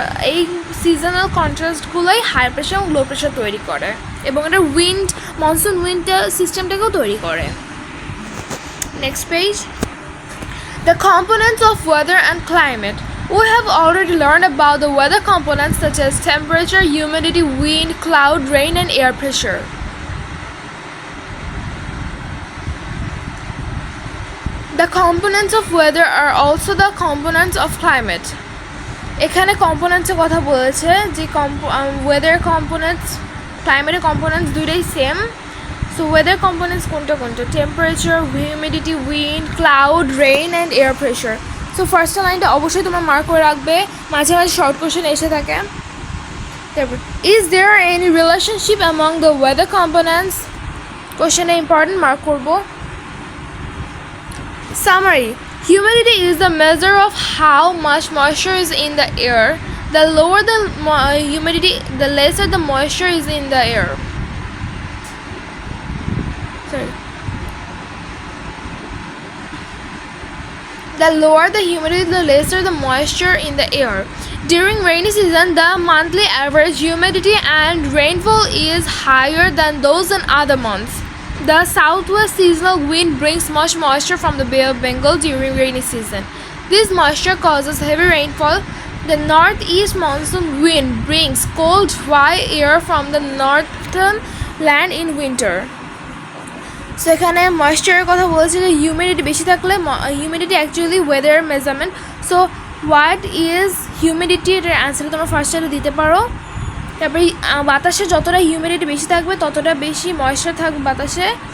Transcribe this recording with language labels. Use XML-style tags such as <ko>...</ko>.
<bn>এই seasonal কন্ট্রাস্টগুলোই high pressure এবং low pressure তৈরি করে এবং এটা মনসুন উইন্ড সিস্টেমটাকেও তৈরি করে। Next page,</bn> <en>the components of weather and climate. We have already learned about the weather components such as temperature, humidity, wind, cloud, rain, and air pressure. The components of weather are also the components of climate.</en> <bn>এখানে কম্পোনেন্টসের কথা বলেছে যে weather components ক্লাইমেটের components দুইটাই same. So weather components কোনটা temperature, humidity, wind, cloud, rain and air pressure. So first লাইনটা অবশ্যই তোমরা mark করে রাখবে, মাঝে মাঝে শর্ট কোয়েশ্চেন এসে থাকে। তারপর</bn> <en>is there any relationship among the weather components,</en> <bn>কোয়েশ্চেনে important mark করবো।</bn> <en>Summary: humidity is the measure of how much moisture is in the air. The lower the humidity, the lesser the moisture is in the air. Sorry. The lower the humidity, the lesser the moisture in the air. During rainy season, the monthly average humidity and rainfall is higher than those in other months. The southwest seasonal wind brings much moisture from the Bay of Bengal during rainy season. This moisture causes heavy rainfall. The northeast monsoon wind brings cold, dry air from the northern land in winter.</en> <bn>So এখানে ময়েশ্চারের কথা বলেছে যে humidity বেশি থাকলে humidity actually weather measurement. So</bn> <en>what is humidity,</en> <bn>এটার answer তোমরা ফার্স্টে দিতে পারো। তারপরে বাতাসে যতটা হিউমিডিটি বেশি থাকবে ততটা বেশি ময়েশ্চার থাকবে বাতাসে।</bn>